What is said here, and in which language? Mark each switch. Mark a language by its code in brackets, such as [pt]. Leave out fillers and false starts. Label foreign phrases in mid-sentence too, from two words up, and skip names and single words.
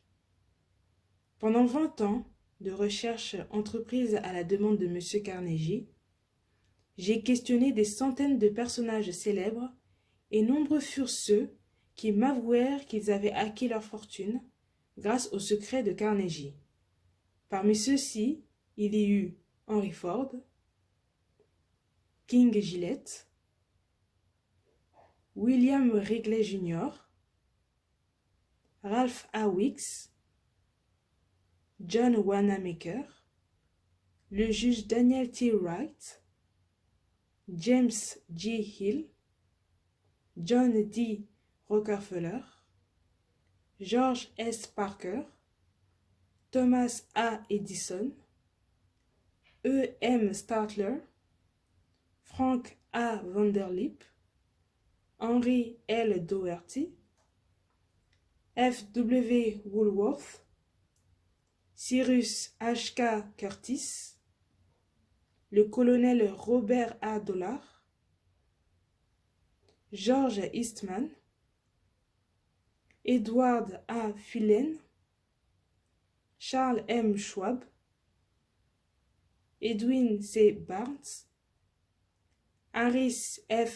[fr] Pendant 20 ans de recherche entreprise à la demande de M. Carnegie, j'ai questionné des centaines de personnages célèbres et nombreux furent ceux qui m'avouèrent qu'ils avaient acquis leur fortune grâce au secret de Carnegie. Parmi ceux-ci, il y eut Henry Ford, King Gillette, William Wrigley Jr., Ralph A. Weeks, John Wanamaker, le juge Daniel T. Wright, James G. Hill, John D. Rockefeller, George S. Parker, Thomas A. Edison, E. M. Statler, Frank A. Vanderlip, Henry L. Doherty, F. W. Woolworth, Cyrus H. K. Curtis, le colonel Robert A. Dollar, George Eastman, Edward A. Phelan, Charles M. Schwab, Edwin C. Barnes, Harris F.